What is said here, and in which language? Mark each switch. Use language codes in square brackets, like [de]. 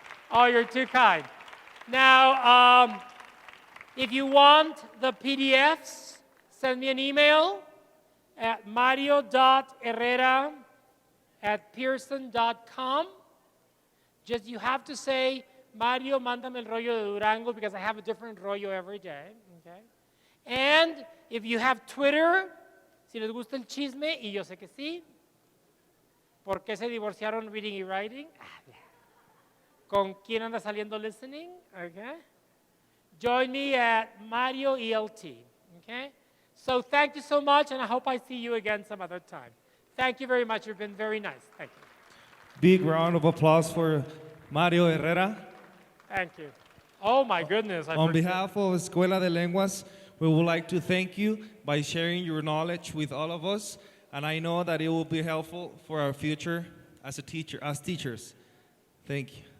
[en] Oh, you're too kind. Now, if you want the PDFs, send me an email at mario.herrera@pearson.com. Just you have to say, Mario, [es] mándame el rollo de Durango [en] because I have a different rollo every day. Okay? And if you have Twitter, [es] si les gusta el chisme, y yo sé que sí, ¿por qué se divorciaron reading y writing? ¿Con quién anda saliendo listening? [en] Okay. Join me at Mario ELT. Okay. So thank you so much, and I hope I see you again some other time. Thank you very much. You've been very nice. Thank you. Big round of applause for Mario Herrera. Thank you. Oh my goodness. On behalf of Escuela de Lenguas, we would like to thank you by sharing your knowledge with all of us, and I know that it will be helpful for our future as teachers. Thank you.